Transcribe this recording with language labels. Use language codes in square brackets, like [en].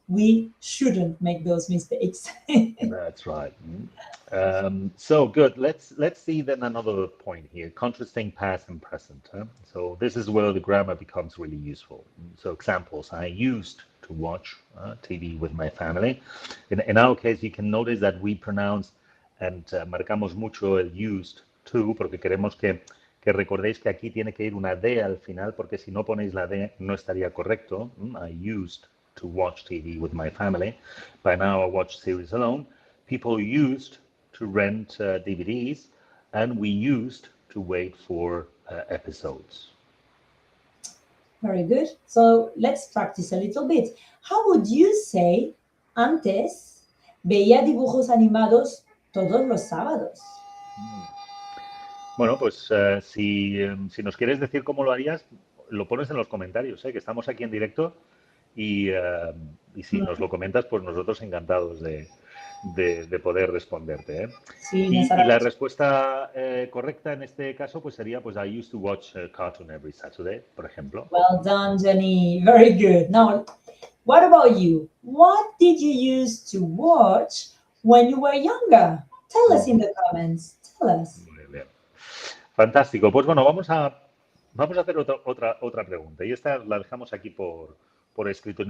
[en] We shouldn't make those mistakes. That's right. So good. Let's see then another point here: contrasting past and present. Huh? So this is where the grammar becomes really useful. So examples: I used to watch TV with my family. In our case, you can notice that we pronounce and [es] marcamos mucho el used to porque queremos que recordéis que aquí tiene que ir una D al final porque si no ponéis la D no estaría correcto. [en] I used to watch TV with my family. By now, I watch series alone. People used to rent DVDs, and we used to wait for episodes. Very good. So let's practice a little bit. How would you say [es] antes veía dibujos animados todos los sábados? Bueno, pues si nos quieres decir cómo lo harías, lo pones en los comentarios, que estamos aquí en directo y si nos lo comentas, pues nosotros encantados de poder responderte. Sí, Y la respuesta correcta en este caso pues sería, pues [en] I used to watch cartoon every Saturday, [es] por ejemplo. [en] Well done, Jenny. Very good. Now, what about you? What did you used to watch when you were younger? Tell us in the comments. Tell us. [es] Muy bien. Fantástico. Pues bueno, vamos a hacer otra pregunta y esta la dejamos aquí por escrito.